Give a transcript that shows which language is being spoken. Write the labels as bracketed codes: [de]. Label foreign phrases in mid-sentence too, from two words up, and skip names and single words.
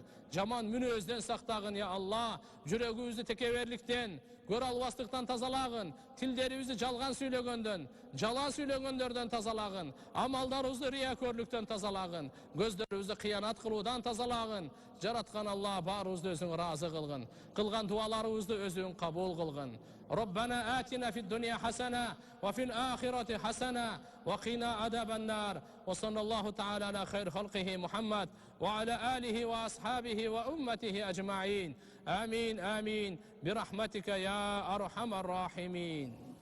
[ky] Жаман мүнөздөн сактагын я Алла, жүрөгүбүздү текеберликтен, көр албастыктан тазалагын, тилдерибизди жалган сүйлөгөндөн, жалан сүйлөгөндөрдөн тазалагын, амалдарыбызды риякөрлүктөн тазалагын, көздөрүбүздү кыянат кылуудан тазалагын. Жараткан Алла баарыбызды өзүң ыраазы кылгын, кылган дуаларыбызды өзүң кабыл кылгын. [ar] ربنا آتنا في الدنيا حسنة وفي الآخرة حسنة وقنا عذاب النار وصلى الله تعالى على خير خلقه محمد وعلى آله وأصحابه وأمته أجمعين آمين آمين برحمتك يا أرحم الراحمين.